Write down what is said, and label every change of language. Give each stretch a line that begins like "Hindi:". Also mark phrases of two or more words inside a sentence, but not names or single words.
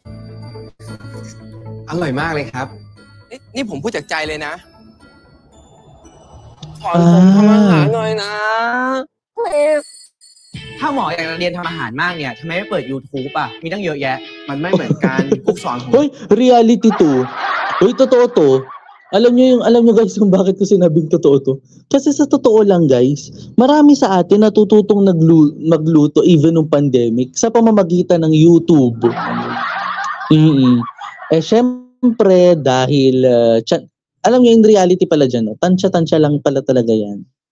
Thai: อร่อยมากเลยครับ นี่ผมพูดจากใจเลยนะสอนผมทำอาหารหน่อยนะ ถ้าหมออยากจะเรียนทำอาหารมากเนี่ยทำไมไม่เปิด YouTube อ่ะ มีตั้งเยอะแยะ มันไม่เหมือนกันกุ๊กสอนผม
Filipino: Hoy, reality to. Hoy, totoo to. Alam nyo guys kung bakit ko sinabing totoo to. Kasi sa totoo lang guys, marami sa atin natututong magluto even nung pandemic sa pamamagitan ng YouTube. Syempre dahil, alam nyo yung reality pala dyan, tansya-tansya lang pala talaga yan.